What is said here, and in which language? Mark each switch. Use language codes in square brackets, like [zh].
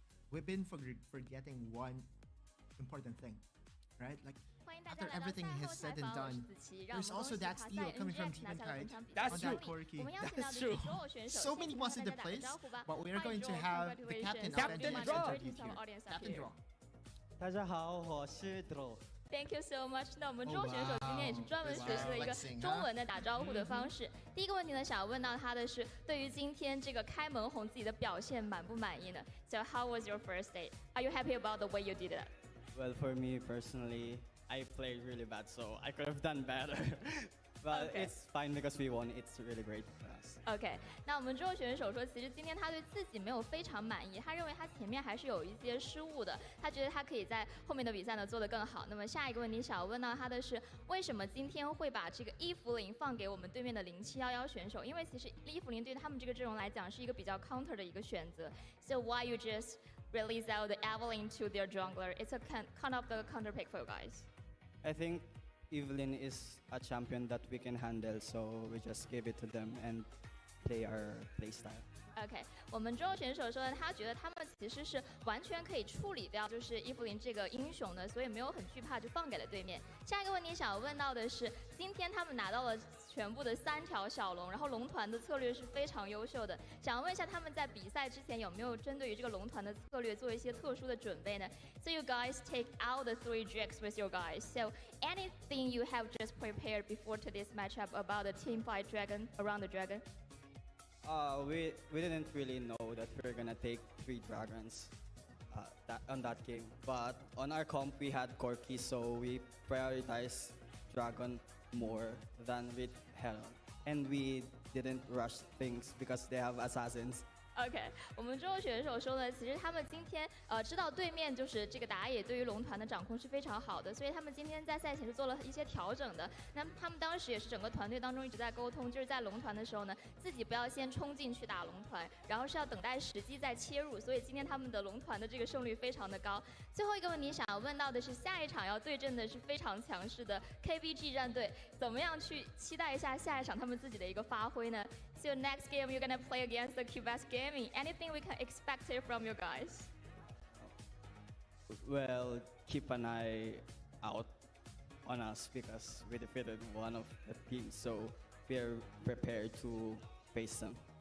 [en] We've been forgetting one important thing, right? Like, after everything is said and done, there's also that steal coming from Team Kite. That's true. That's true. So many positive plays, but we are going to have the captain of NGX interviewed here. Captain Draw. [zh] 大家好，我是 Dro。 [en] Thank you so much。 [zh] 那我们中选手今天也是专门学习了一个中文的打招呼的方式。第一个问题呢，想要问到他的是，对于今天这个开门红自己的表现满不满意呢 ？ [en] So how was your first day? Are you happy about the way you did that? Well, for me personally, I played really bad, so I could have done better. But it's fine because we won. It's really great for us. [zh] OK， 那我们中选手说，其实今天他对自己没有非常满意，他认为他前面还是有一些失误的，他觉得他可以在后面的比赛呢做得更好。那么下一个问题想要问到他的是，为什么今天会把这个伊芙琳放给我们对面的0711选手？因为其实伊芙琳对他们这个阵容来讲是一个比较 counter 的一个选择。 [en] So why you just release out the Evelyn to their jungler? It's a kind of the counter pick for you guys. I think Evelyn is a champion that we can handle, so we just give it to them and play our play style. [zh] OK， 我们中国选手说呢，他觉得他们其实是完全可以处理掉就是伊芙琳这个英雄的，所以没有很惧怕就放给了对面。下一个问题想问到的是，今天他们拿到了全部的3条小龙，然后龙团的策略是非常优秀的，想问一下他们在比赛之前有没有针对于这个龙团的策略做一些特殊的准备呢？ [en] So you guys take out the 3 drakes with your guys. So anything you have just prepared before today's matchup about the team fight dragon around the dragon? We didn't really know that we were gonna take 3 dragons on that game, but on our comp we had Corki, so we prioritized dragon more than with Herald, and we didn't rush things because they have assassins. [zh] OK， 我们中国选手说呢，其实他们今天知道对面就是这个打野对于龙团的掌控是非常好的，所以他们今天在赛前是做了一些调整的。那他们当时也是整个团队当中一直在沟通，就是在龙团的时候呢，自己不要先冲进去打龙团，然后是要等待时机再切入。所以今天他们的龙团的这个胜率非常的高。最后一个问题想要问到的是，下一场要对阵的是非常强势的 KBG 战队，怎么样去期待一下下一场他们自己的一个发挥呢？ [en] So next game you're gonna play against the Quebec Gaming. Anything we can expect here from you guys? Well, keep an eye out on us because we defeated one of the teams, so we're prepared to face them.